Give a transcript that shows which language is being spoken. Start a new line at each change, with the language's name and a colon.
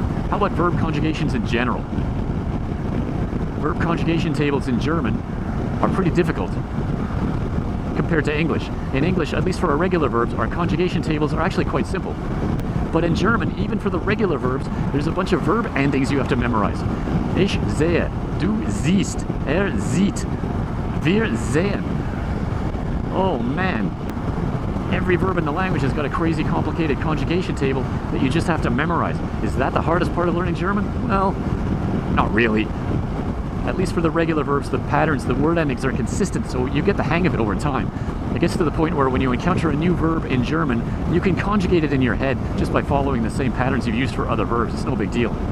English: How about verb conjugations in general? Verb conjugation tables in German are pretty difficult compared to English. In English, at least for our regular verbs, our conjugation tables are actually quite simple. But in German, even for the regular verbs, there's a bunch of verb endings you have to memorize.
German: Ich sehe, du siehst, sieht, wir sehen.
English: Oh man. Every verb in the language has got a crazy complicated conjugation table that you just have to memorize. Is that the hardest part of learning German? Well, not really. At least for the regular verbs, the patterns, the word endings are consistent, so you get the hang of it over time. It gets to the point where when you encounter a new verb in German, you can conjugate it in your head just by following the same patterns you've used for other verbs. It's no big deal.